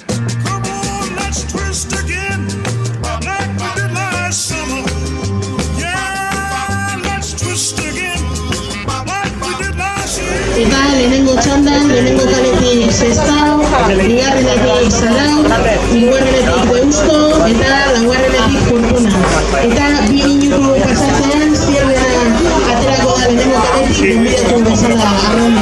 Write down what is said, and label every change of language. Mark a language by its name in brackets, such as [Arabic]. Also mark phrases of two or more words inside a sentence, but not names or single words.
[English] Come on, let's twist again, like we did last summer. Yeah, let's twist again, like we did last year. [Basque] Eta lehenengo txandan, lehenengo kaletik Sestao, bigarrenetik Sarau, hirugarrenetik Deusto, eta laugarrenetik Fortuna. Eta bi minutu pasatzean, zierrea aterako da lehenengo kaletik, gonbidatu bezala arrauna.